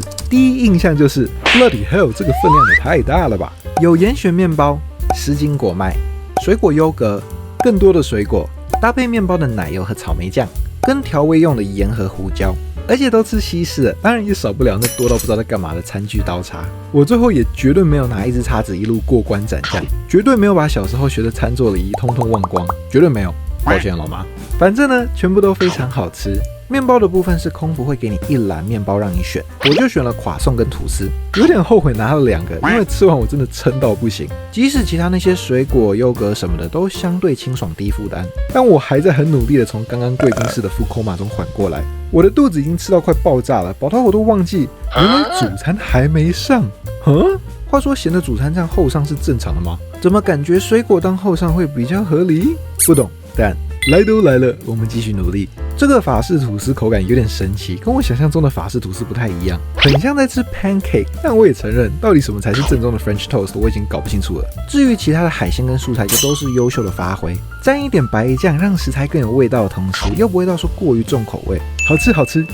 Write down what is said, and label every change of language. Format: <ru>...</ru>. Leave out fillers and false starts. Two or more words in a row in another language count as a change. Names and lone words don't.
<zh>第一印象就是</zh> <en>Bloody hell，</en> <zh>這個分量也太大了吧！有鹽旋麵包、什錦果麥、水果優格。更多的水果搭配麵包的奶油和草莓醬，跟調味用的鹽和胡椒，而且都吃西式的，當然也少不了那多到不知道在幹嘛的餐具刀叉。我最後也絕對沒有拿一支叉子一路過關斬將，絕對沒有把小時候學的餐桌禮儀通通忘光，絕對沒有。抱歉老媽。反正呢，全部都非常好吃。麵包的部分是空服會給你一籃麵包讓你選，我就選了垮送跟吐司，有點後悔拿了2個，因為吃完我真的撐到不行。即使其他那些水果、優格什麼的都相對清爽低負擔，但我還在很努力的從剛剛貴賓室的</zh> <en>food coma</en> <zh>中緩過來。我的肚子已經吃到快爆炸了，飽到我都忘記原來主餐還沒上。話說鹹的主餐這樣後上是正常的嗎？怎麼感覺水果當後上會比較合理？不懂，但來都來了，我們繼續努力。這個法式吐司口感有點神奇，跟我想象中的法式吐司不太一樣，很像在吃 pancake。但我也承認，到底什麼才是正宗的</zh> <en>French toast，</en> <zh>我已經搞不清楚了。至於其他的海鮮跟蔬菜，就都是優秀的發揮。沾一點白醬，讓食材更有味道的同時，又不会到說過於重口味，好吃好吃。</zh>